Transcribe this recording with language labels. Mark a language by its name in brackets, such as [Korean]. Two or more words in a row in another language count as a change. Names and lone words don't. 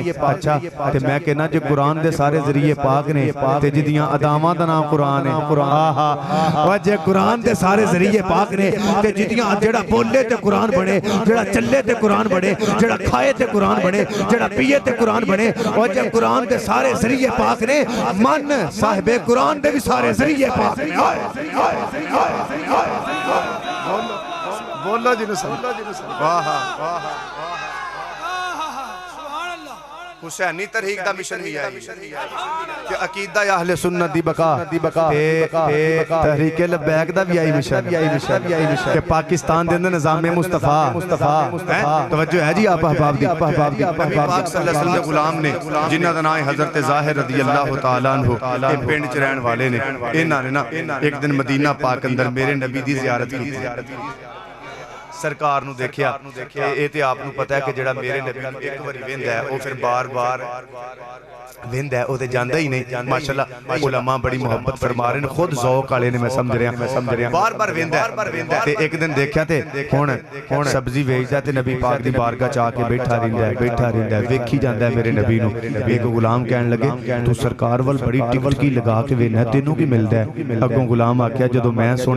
[Punjabi] ਅੱਛਾ ਤੇ ਮੈਂ ਕਹਿੰਦਾ ਜੇ ਕੁਰਾਨ ਦੇ ਸਾਰੇ ਜ਼ਰੀਏ ਪਾਕ ਨੇ ਤੇ ਜਿਹਦੀਆਂ ਅਦਾਵਾਂ ਦਾ ਨਾਮ ਕੁਰਾਨ ਹੈ ਆਹਾ ਜੇ ਕੁਰਾਨ ਦੇ ਸਾਰੇ ਜ਼ਰੀਏ ਪਾਕ ਨੇ ਤੇ ਜਿਹਦੀਆਂ ਜਿਹੜਾ ਬੋਲੇ ਤੇ ਕੁਰਾਨ ਬਣੇ ਜਿਹੜਾ ਚੱਲੇ ਤੇ ਕੁਰਾਨ ਬਣੇ ਜਿਹੜਾ ਖਾਏ ਤੇ ਕੁਰਾਨ ਬਣੇ ਜਿਹੜਾ ਪੀਏ ਤੇ ਕੁਰਾਨ ਬਣੇ ਉਹ ਜੇ ਕੁਰਾਨ ਦੇ ਸਾਰੇ ਜ਼ਰੀਏ ਪਾਕ ਨੇ ਮਨ ਸਾਹਿਬੇ ਕੁਰਾਨ ਦੇ ਵੀ ਸਾਰੇ ਜ਼ਰੀਏ ਪਾਕ ਨੇ ਬੋਲੋ ਜੀ ਨੂੰ ਵਾਹ ਵਾਹ हुसैनी तहरीक दा मिशन भी है कि अकीदा अहले सुन्नत दी बका तहरीक लब्बैक दा भी आई मिशन कि पाकिस्तान दे अंदर निज़ाम मुस्तफा तवज्जो है जी आप अहबाब दी पाक [Arabic] صلى الله عليه وسلم [Punjabi] दे गुलाम ने जिन्हां दा नाम हज़रत ज़ाहिर [Arabic] رضي الله تعالى عنه [Punjabi] ये पिंड च रहन वाले ने इन्हां ने ना एक दिन मदीना पाक अंदर मेरे नबी दी ज़ियारत की सरकार नूं देखिया ਇਹ ਤੇ ਆਪ ਨੂੰ ਪਤਾ ਹੈ ਕਿ ਜਿਹੜਾ ਮੇਰੇ ਨਬੀ ਨੂੰ ਇੱਕ ਵਾਰੀ ਵੇਂਦਾ ਹੈ ਉਹ ਫਿਰ ਬਾਰ-ਬਾਰ ਵੇਂਦਾ ਉਹ ਤੇ ਜਾਂਦਾ ਹੀ ਨਹੀਂ ਮਾਸ਼ਾਅੱਲਾ ਉਲਮਾ ਬੜੀ ਮੁਹੱਬਤ ਫਰਮਾ ਰਹੇ ਨੇ ਖੁਦ ਜ਼ੌਕ ਵਾਲੇ ਨੇ ਮੈਂ ਸਮਝ ਰਿਹਾ ਬਾਰ-ਬਾਰ ਵੇਂਦਾ ਤੇ ਇੱਕ ਦਿਨ ਦੇਖਿਆ ਤੇ ਹੁਣ ਸਬਜ਼ੀ ਵੇਚਦਾ ਤੇ ਨਬੀ ਪਾਕ ਦੀ ਬਾਰਗਾਹ ਚ ਆ ਕੇ ਬੈਠਾ ਰਹਿੰਦਾ ਵੇਖੀ ਜਾਂਦਾ ਮੇਰੇ ਨਬੀ ਨੂੰ ਇੱਕ ਗੁਲਾਮ ਕਹਿਣ ਲੱਗੇ ਤੂੰ ਸਰਕਾਰ ਵੱਲ ਬੜੀ ਟਿਕਟਕੀ ਲਗਾ ਕੇ ਵੇਖਣਾ ਤੈਨੂੰ ਕੀ ਮਿਲਦਾ ਅੱਗੋਂ ਗੁਲਾਮ ਆਖਿਆ ਜਦੋਂ ਮੈਂ ਸੋਹਣੇ